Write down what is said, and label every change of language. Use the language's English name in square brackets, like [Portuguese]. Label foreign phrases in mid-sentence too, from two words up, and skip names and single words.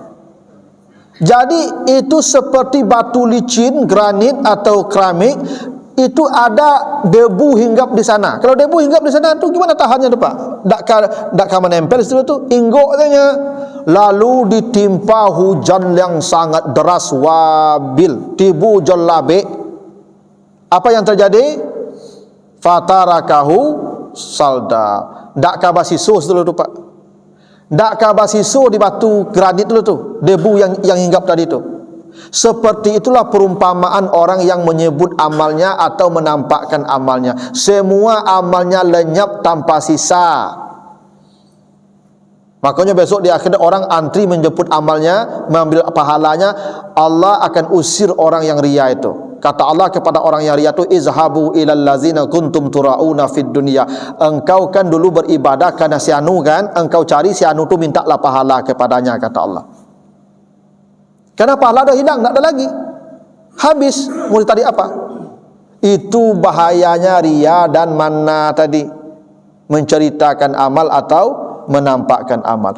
[Indonesian] Jadi itu seperti batu licin, granit atau keramik, itu ada debu hinggap di sana. Kalau debu hinggap di sana tu gimana tahannya tu, Pak? Dak menempel di situ tu, inggok katanya. Lalu ditimpa hujan yang sangat deras, wabil, tibu jolabe. Apa yang terjadi? [Arabic] Fatarakahu salda. [Minangkabau] Dak kabasiso dulu tu, Pak. Dak kabasiso di batu granit dulu tu, [Indonesian] debu yang hinggap tadi tu. Seperti itulah perumpamaan orang yang menyebut amalnya atau menampakkan amalnya. Semua amalnya lenyap tanpa sisa. Makanya besok di akhirat orang antri menjemput amalnya, mengambil pahalanya. Allah akan usir orang yang ria itu. Kata Allah kepada orang yang ria itu, [Arabic] izhabu ilal ladzina kuntum turauna fid dunya. [Indonesian] Engkau kan dulu beribadah karena si anu kan, engkau cari si anu tu, mintalah pahala kepadanya, kata Allah. Karena pahala dah hilang, tak ada lagi. Habis, mau tadi apa? Itu bahayanya ria dan mana tadi, menceritakan amal atau menampakkan amal.